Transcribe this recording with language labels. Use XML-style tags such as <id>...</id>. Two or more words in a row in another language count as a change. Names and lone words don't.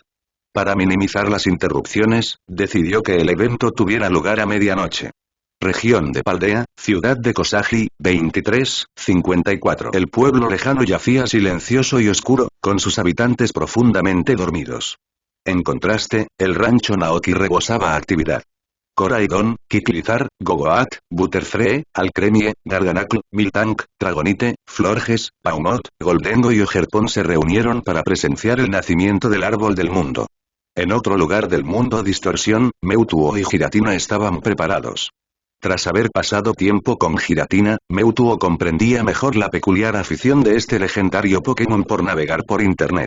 <es>Para minimizar las interrupciones, decidió que el evento tuviera lugar a medianoche. Región de Paldea, ciudad de Kosagi, 23:54. El pueblo lejano yacía silencioso y oscuro, con sus habitantes profundamente dormidos. En contraste, el rancho Naoki rebosaba actividad. Koraidon, Kiklizar, Gogoat, Butterfree, Alcremie, Garganacl, Miltank, Dragonite, Florges, Paumot, Goldengo y Ogerpon se reunieron para presenciar el nacimiento del árbol del mundo. En otro lugar del mundo Distorsión, Mewtwo y Giratina estaban preparados. Tras haber pasado tiempo con Giratina, Mewtwo comprendía mejor la peculiar afición de este legendario Pokémon por navegar por internet.</es>